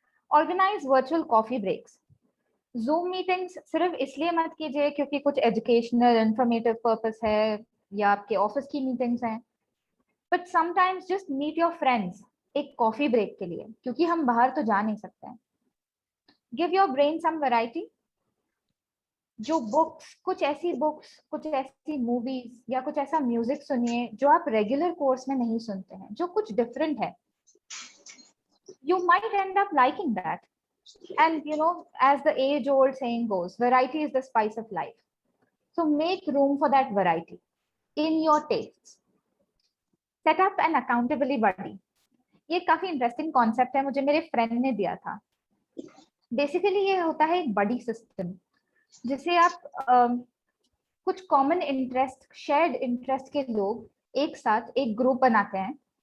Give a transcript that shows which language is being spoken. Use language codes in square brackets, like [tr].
[hi] Organise virtual coffee breaks. Zoom meetings सिर्फ इसलिए मत कीजिए क्योंकि कुछ एजुकेशनल इंफॉर्मेटिव पर्पस है या आपके ऑफिस की मीटिंग्स हैं, [en] but sometimes just meet your friends [hi] एक कॉफी ब्रेक के लिए, क्योंकि हम बाहर तो जा नहीं सकते हैं। [en] Give your brain some variety. [hi] जो बुक्स, कुछ ऐसी मूवीज या कुछ ऐसा म्यूजिक सुनिए जो आप रेगुलर कोर्स में नहीं सुनते हैं, जो कुछ डिफरेंट है। [en] You might end up liking that. And you know, as the age-old saying goes, variety is the spice of life. So make room for that variety in your tastes. Set up an accountability buddy. [hi] ये काफी interesting concept है, मुझे मेरे friend ने दिया था। Basically ये होता है एक बडी सिस्टम जिसे आप कुछ कॉमन इंटरेस्ट, शेयर्ड इंटरेस्ट के लोग एक साथ एक ग्रुप बनाते हैं।